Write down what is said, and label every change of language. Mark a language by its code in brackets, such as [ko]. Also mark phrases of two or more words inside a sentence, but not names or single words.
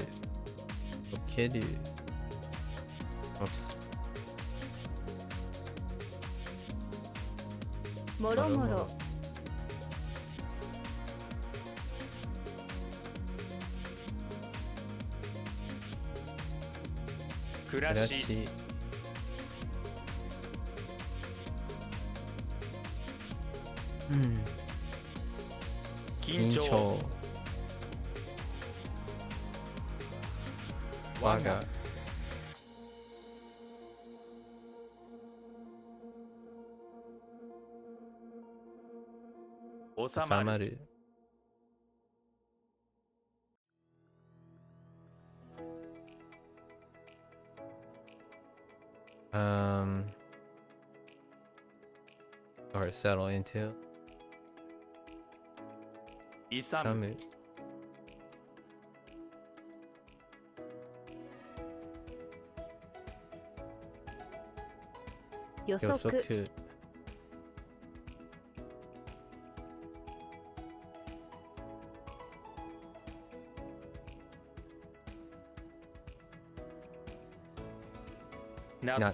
[ja] 溶ける。Oops. もろもろ、暮らし。暮らし。緊張。緊張。我我がが。収収まる。ま [en] る。Or settle into. [ja] 勇む。む。予予測、測。納